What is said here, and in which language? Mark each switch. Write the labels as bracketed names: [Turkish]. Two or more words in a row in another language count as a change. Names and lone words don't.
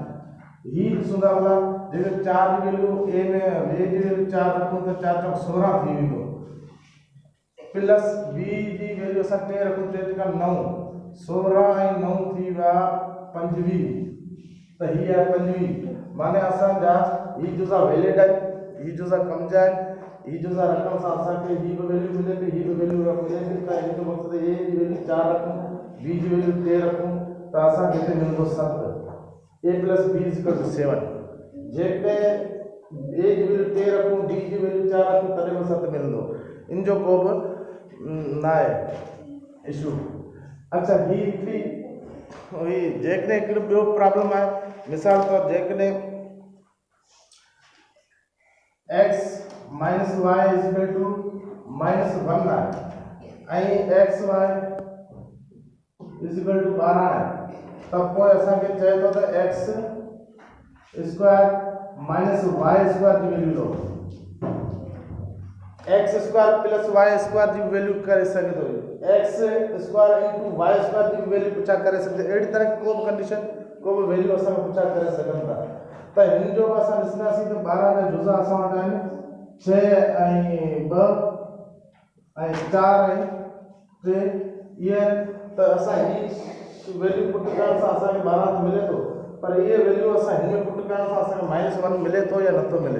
[Sindhi] ही ॾिसूं था भला जेके 4 जी वैल्यू ए में जी वैल्यू 4 रखूं त 4 4 16 थी वेंदो [English] plus b [Sindhi] जी वैल्यू असां 3 रखूं 3 9 16 ऐं 9 थी विया 25 त ही आहे 25 माना असांजा ही जुज़ा वैलिड आहिनि, ही जुज़ा कम जा आहिनि। ही जुज़ा रखण सां असांखे ही बि वैल्यू मिले थी ही बि वैल्यू मिले थी। त हिन जो मक़सदु ए जी वैल्यू 4 रखूं बी जी वैल्यू 3 रखूं त असांखे हिते मिलंदो 7 [English] a plus b equal to [Sindhi] 7। जेकॾहिं ए जी वैल्यू 3 रखूं बी जी वैल्यू 4 रखूं तॾहिं बि 7 मिलंदो। इन जो को बि न आहे इशू। अच्छा ही हिकिड़ी हुई जेकॾहिं हिकिड़ो ॿियो प्रॉब्लम आहे। मिसाल तौरु जेकॾहिं [English] x minus y equal to [Sindhi] -1 आहे ऐं [English] x y equal to [Sindhi] 12 आहे त पोइ असांखे चए थो त [English] x square minus y square [Sindhi] जी वैल्यू लो। [English] x square plus y square [Sindhi] जी वैल्यू करे सघे थो, [English] x square into y square [Sindhi] जी वैल्यू पुछा करे सघे। अहिड़ी तरह को बि कंडीशन को बि वैल्यू असां पुछा करे सघनि था। त हिन जो असां ॾिसंदासीं त 12 जा जुज़ा असां वटि आहिनि 6 ऐं 2 ऐं 4 ऐं 3 इहे त असां ही वैल्यू पुट करण सां असांखे 12 त मिले थो, पर इहे वैल्यू असां हिन में पुट करण सां असांखे -1 मिले थो या नथो मिले।